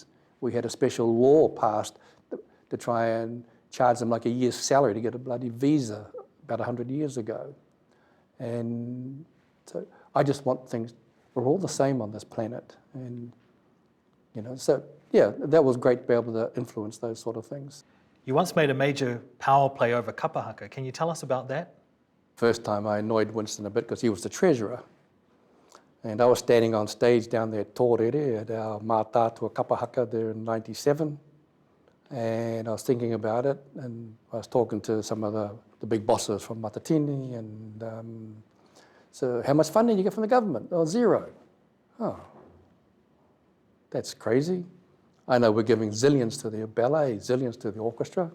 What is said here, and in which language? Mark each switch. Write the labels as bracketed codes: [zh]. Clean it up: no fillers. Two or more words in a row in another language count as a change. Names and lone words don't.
[en] We had a special law passed to try and charge them like a year's salary to get a bloody visa about 100 years ago. And so I just want things, we're all the same on this planet. And, so yeah, that was great to be able to influence those sort of things. You once made a major power play over [mi] kapa haka. [en] Can you tell us about that? First time I annoyed Winston a bit because he was the treasurer. And I was standing on stage down there at Tuariki at our Mātātua [mi] kapa haka [en] there in '97. And I was thinking about it, and I was talking to some of the big bosses from Matatini, and so how much funding do you get from the government? Oh, 0. Oh, that's crazy. I know we're giving zillions to the ballet, zillions to the orchestra.